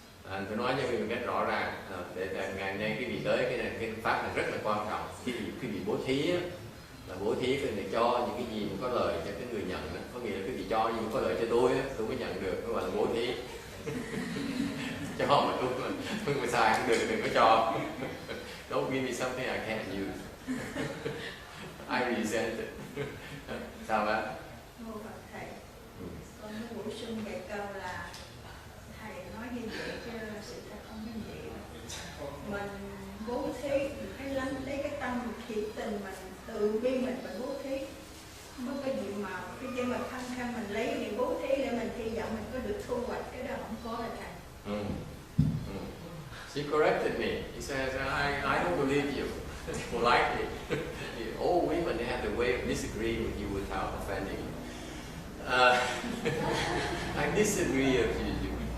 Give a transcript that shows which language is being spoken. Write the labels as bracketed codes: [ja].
[vi] Anh phải nói cho quý vị một cách rõ ràng để ngày nay quý vị tới cái pháp này rất là quan trọng. Quý vị bố thí á, là bố thí để cho những cái gì mà có lợi cho cái người nhận đó. Có nghĩa là quý vị cho gì mà có lợi cho tôi á, tôi mới nhận được, nó gọi là bố thí. Cho mà tôi xài không được đừng có cho. [en] Don't give me something I can't use. I resent it. [vi] Sao bác? Mô Phật thầy, con muốn bổ sung vài câu là thầy nói như vậy chứ sự thật không như vậy. Mình bố thí, mình phải lắng lấy cái tâm thiệt tình mình từ bi mình bố thí. Không có cái gì mà cái gì mà khăng khăng mình lấy để bố thí để mình hy vọng mình có được thu hoạch, cái đó không có là thầy. [en] She corrected me. He says, I don't believe you. Politely. All women have the way of disagreeing with you without offending you. I disagree with you.